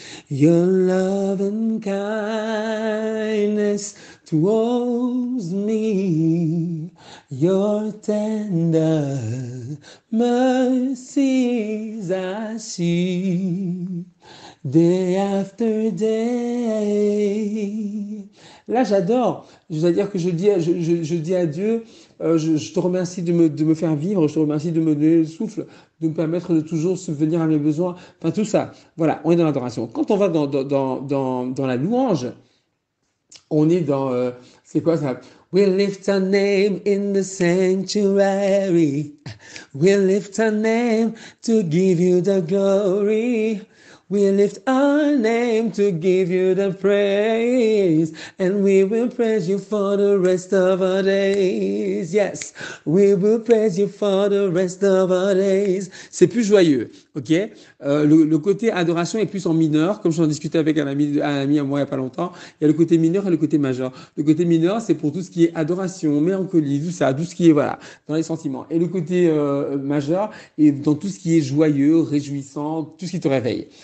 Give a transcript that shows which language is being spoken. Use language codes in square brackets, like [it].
[en] Your love and kindness towards me. Your tender mercies I see day after day. [fr] Là, j'adore. Je dois dire que je dis à Dieu, je te remercie de me faire vivre, je te remercie de me donner le souffle, de me permettre de toujours subvenir à mes besoins. Enfin, tout ça. Voilà, on est dans l'adoration. Quand on va dans la louange, on est dans... c'est quoi ça? [en] We lift our name in the sanctuary. We lift our name to give you the glory. We lift our name to give you the praise. And we will praise you for the rest of our days. Yes, we will praise you for the rest of our days. [fr] C'est plus joyeux, ok? Le côté adoration est plus en mineur, comme j'en discutais avec un ami à moi il y a pas longtemps. Il y a le côté mineur et le côté majeur. Le côté mineur, c'est pour tout ce qui est adoration, mélancolie, tout ça, tout ce qui est, voilà, dans les sentiments. Et le côté majeur est dans tout ce qui est joyeux, réjouissant, tout ce qui te réveille.